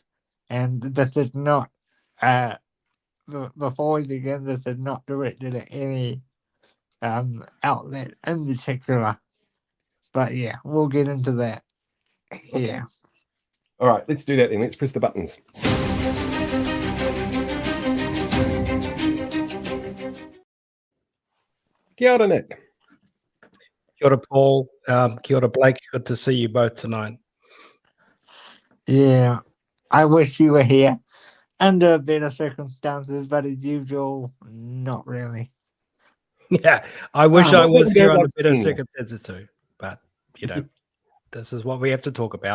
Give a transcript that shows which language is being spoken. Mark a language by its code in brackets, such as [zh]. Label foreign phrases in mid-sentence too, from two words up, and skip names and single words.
[en] And this is not, before we begin, this is not directed at any outlet in particular. But yeah, we'll get into that. Yeah. All right, let's do that then. Let's press the buttons. [mi] Kia ora, Nick. Kia ora, Paul. Kia ora, Blake. [en] Good to see you both tonight. Yeah, I wish you were here under better circumstances, but as usual, not really. Yeah, I wish I was here under better circumstances too, but you know, this is what we have to talk about.